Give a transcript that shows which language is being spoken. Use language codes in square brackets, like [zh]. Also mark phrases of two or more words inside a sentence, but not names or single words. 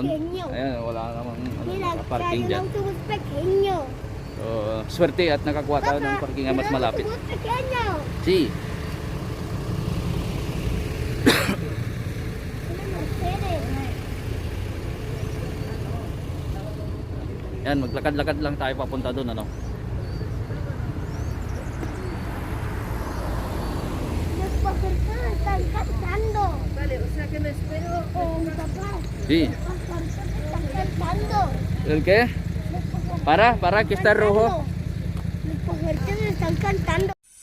[tl] Ayan, wala namang ano, parking diyan. So, swerte at nakakuha tayo ng parking na mas malapit. [es] Si. [tl] Yan, maglakad-lakad lang tayo papunta doon, ano. [es] Sí. ¿El qué? Para que está rojo. Los pajarito me están cantando.